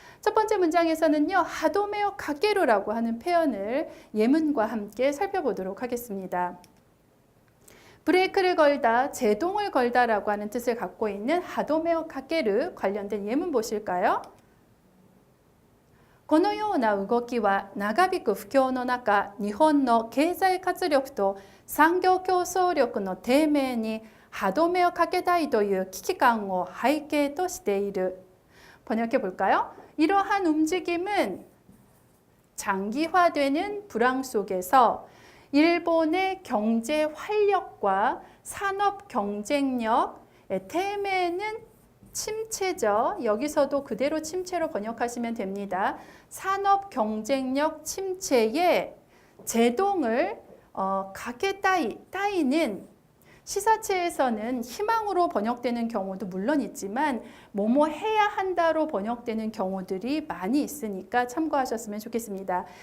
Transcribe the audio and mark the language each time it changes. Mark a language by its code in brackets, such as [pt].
[ko] 첫 번째 문장에서는요. 하도메어 가게로라고 하는 표현을 예문과 함께 살펴보도록 하겠습니다. 브레이크를 걸다, 제동을 걸다라고 하는 뜻을 갖고 있는 하도메어 가게르 관련된 예문 보실까요? [ja] このような動きは長引く不況の中、日本の経済活力と産業競争力の低迷に歯止めをかけたいという危機感を背景としている. [ko] 번역해 볼까요? 이러한 움직임은 장기화되는 불황 속에서 일본의 경제 활력과 산업 경쟁력의低迷는 침체죠. 여기서도 그대로 침체로 번역하시면 됩니다. 산업 경쟁력 침체에 제동을 가게따이는 시사체에서는 희망으로 번역되는 경우도 물론 있지만 뭐뭐 해야 한다로 번역되는 경우들이 많이 있으니까 참고하셨으면 좋겠습니다.